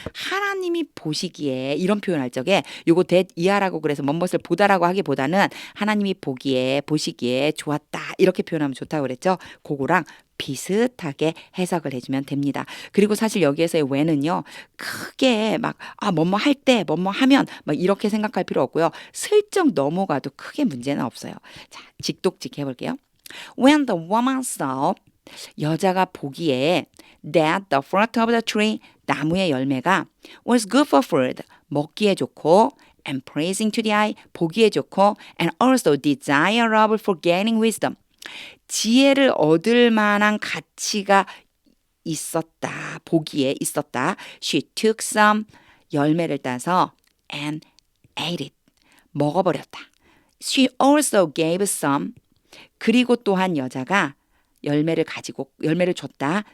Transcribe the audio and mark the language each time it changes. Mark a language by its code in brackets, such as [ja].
[ko] 하나님이 보시기에 이런 표현할 적에 요거 that 이하라고 그래서 뭔것을 보다라고 하기보다는 하나님이 보시기에 좋았다. 이렇게 표현하면 좋다고 그랬죠. 그거랑 비슷하게 해석을 해주면 됩니다. 그리고 사실 여기에서의 when은요. 크게 막 뭐뭐 할 때 뭐뭐 하면 막 이렇게 생각할 필요 없고요. 슬쩍 넘어가도 크게 문제는 없어요. 자, 직독직 해볼게요. [en] When the woman saw [ko] 여자가 보기에 [en] that the fruit of the tree [ko] 나무의 열매가 [en] was good for food [ko] 먹기에 좋고 [en] and pleasing to the eye [ko] 보기에 좋고 [en] and also desirable for gaining wisdom [ko] 지혜를 얻을 만한 가치가 있었다. 보기에 있었다. [en] She took some [ko] 열매를 따서 [en] and ate it [ko] 먹어버렸다. [en] She also gave some [ko] 그리고 또한 여자가 열매를 줬다.